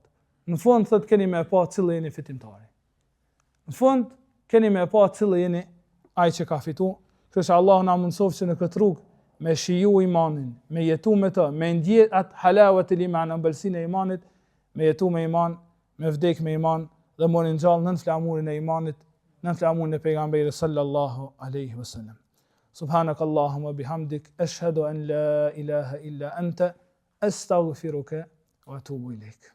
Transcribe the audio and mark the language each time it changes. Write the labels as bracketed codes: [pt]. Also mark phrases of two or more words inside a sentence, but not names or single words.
[sq] Në fund thot keni me pa cili jeni fitimtari. Në fund keni me pa cili jeni ai që ka fitu. Kështu që Allah na mundsof që në këtë rrugë me shiju imanin, me jetu me të, me ndjet atë halawat e iman, ëmbëlsinë e imanit, me jetu me iman, me vdek me iman dhe morin gjallë nën flamurin e imanit, nën flamurin e pejgamberit [ar] صلى الله عليه وسلم. سبحانك اللهم بحمدك أشهد أن لا إله إلا أنت أستغفرك وأتوب إليك.